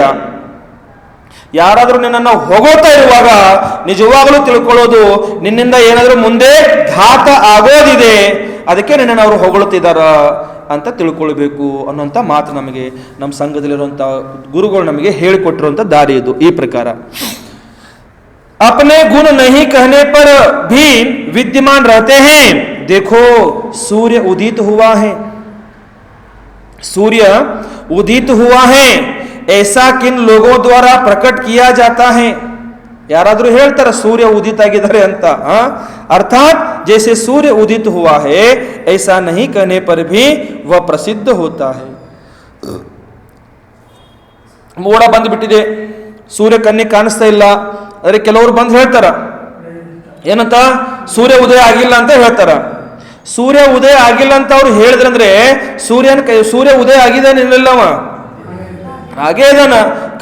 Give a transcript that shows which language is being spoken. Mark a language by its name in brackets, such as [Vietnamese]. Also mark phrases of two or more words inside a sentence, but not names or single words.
[Kannada] ಯಾರಾದ್ರೂ ನಿನ್ನನ್ನು ಹೊಗೋತಾ ಇರುವಾಗ ನಿಜವಾಗಲೂ ತಿಳ್ಕೊಳ್ಳೋದು ನಿನ್ನಿಂದ ಏನಾದ್ರೂ ಮುಂದೆ ಘಾತ ಆಗೋದಿದೆ, ಅದಕ್ಕೆ ನಿನ್ನನ್ನು ಅವರು ಹೊಗಳುತ್ತಿದ್ದಾರ ಅಂತ ತಿಳ್ಕೊಳ್ಬೇಕು ಅನ್ನೋಂಥ ಮಾತು ನಮಗೆ ನಮ್ಮ ಸಂಘದಲ್ಲಿರುವಂಥ ಗುರುಗಳು ನಮಗೆ ಹೇಳಿಕೊಟ್ಟಿರುವಂಥ ದಾರಿ ಇದು. ಈ ಪ್ರಕಾರ [Hindi] अपने गुण नहीं कहने पर भी विद्यमान रहते हैं. देखो, सूर्य उदित हुआ है, सूर्य उदित हुआ है, ऐसा किन लोगों द्वारा प्रकट किया जाता है. [Kannada] ಯಾರಾದ್ರೂ ಹೇಳ್ತಾರ ಸೂರ್ಯ ಉದಿತ ಆಗಿದ್ದಾರೆ ಅಂತ. [Hindi] ಅರ್ಥಾತ್ जैसे सूर्य उदित हुआ है ऐसा नहीं कहने पर भी वह प्रसिद्ध होता है. [Kannada] ಮೋಡ ಬಂದ್ಬಿಟ್ಟಿದೆ, ಸೂರ್ಯ ಕಣ್ಣಿಗೆ ಕಾಣಿಸ್ತಾ ಇಲ್ಲ, ಆದರೆ ಕೆಲವರು ಬಂದು ಹೇಳ್ತಾರ ಏನಂತ, ಸೂರ್ಯ ಉದಯ ಆಗಿಲ್ಲ ಅಂತ ಹೇಳ್ತಾರ. ಸೂರ್ಯ ಉದಯ ಆಗಿಲ್ಲ ಅಂತ ಅವ್ರು ಹೇಳಿದ್ರಂದ್ರೆ ಸೂರ್ಯ ಉದಯ ಆಗಿದೆ ನಿಲ್ಲವ, ಹಾಗೇ ಇದಾನ.